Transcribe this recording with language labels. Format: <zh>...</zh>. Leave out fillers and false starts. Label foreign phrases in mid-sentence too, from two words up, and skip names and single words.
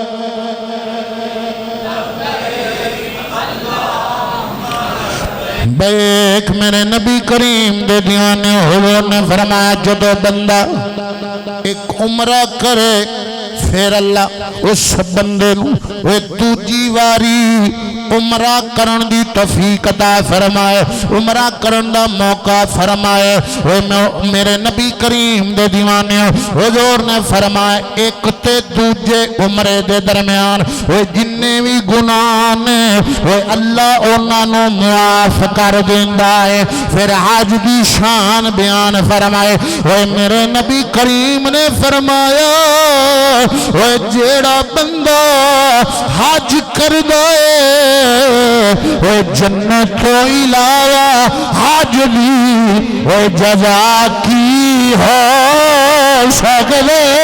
<pa>بیک میرے نبی کریم دے دیوانے حضور نے فرمایا جدو بندہ ایک عمرہ کرے پھر اللہ اس بندے نو وہ دوجی واری عمرہ کرن دی توفیق عطا فرمائے عمرہ کرن دا موقع فرمائے میرے نبی کریم دے دیوانے حضور نے فرمائے ایک تے دوجے عمرے دے درمیان وہ جننے بھی گناہ نے وہ اللہ انہاں نو معاف کر دیندا ہے پھر حج دی شان بیان فرمائے وہ میرے نبی کریم نے فرمایا وہ جیڑا بندہ حج کر دے وہ جنت تو علاوہ حج بھی وہ جزا کی ہو سکے</pa>